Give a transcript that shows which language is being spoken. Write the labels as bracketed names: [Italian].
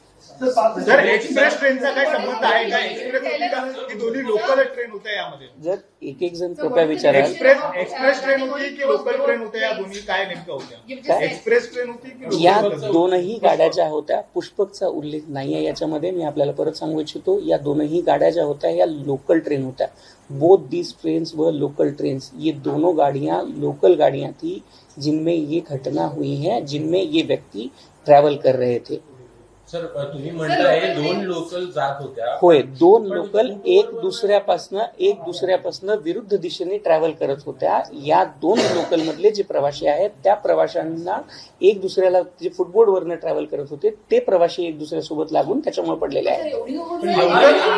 [Marathi] Sir, express ट्रेनचा काय संबंध आहे का? एक्सप्रेस होती का की दोन्ही लोकल ट्रेन होत्या यामध्ये? जर एक जण कृपया विचाराल, एक्सप्रेस ट्रेन होती की लोकल ट्रेन होत्या? या दोन्ही काय नेमकं होत्या? एक्सप्रेस ट्रेन होती की या दोनही गाड्या ज्या होत्या, पुष्पकचा उल्लेख नाहीये याच्यामध्ये. मी आपल्याला परत सांगू इच्छितो, या दोनही गाड्या ज्या होत्या या लोकल ट्रेन होत्या. [English] both these trains व local trains, [Hindi] ये दोनों गाड़ियां लोकल गाड़ियां थी जिनमें ये घटना हुई है, जिनमें ये व्यक्ति ट्रैवल कर रहे थे. [Marathi] सर, तुम्ही म्हणताय 2 लोकल जात होत्या. होय, 2 लोकल एक दुसऱ्यापासून विरुद्ध दिशेने ट्रॅव्हल करत होत्या. या 2 लोकल मधले जे प्रवासी आहेत त्या प्रवाशांना एक दुसऱ्याला, जे फुटबोर्डवरनं ट्रॅव्हल करत होते ते प्रवासी एक दुसऱ्यासोबत लागून त्याच्यामुळे पडलेले आहेत.